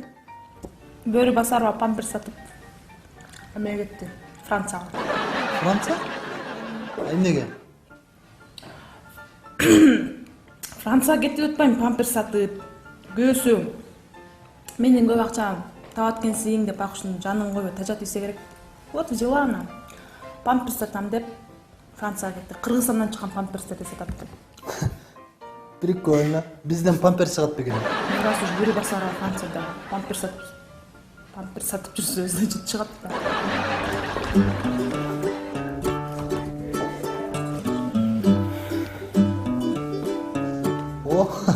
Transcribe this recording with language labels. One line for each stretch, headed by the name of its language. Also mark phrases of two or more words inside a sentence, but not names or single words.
Kyrgyz: Бөрү Басарова памперс сатып эмеге кетти, Францияга. Франция? Эмнеге? Францияга кетип атпайм, памперс сатып. Көөсү менден көп акча табат экенсиң деп акшын жанын койбой тажат ийсе керек.
Russian: Вот взяла она.
Kyrgyz: Памперс сатам деп Францияга кетти. Кыргызстандан чыккан памперстерди сатат экен.
Russian: Прикольно.
Kyrgyz: Бизден памперс чыгат бекен.
Russian: Раз уж
Kyrgyz: Бөрү Басарова Францияда памперс сатып жүрсө, значит чыгат да. О.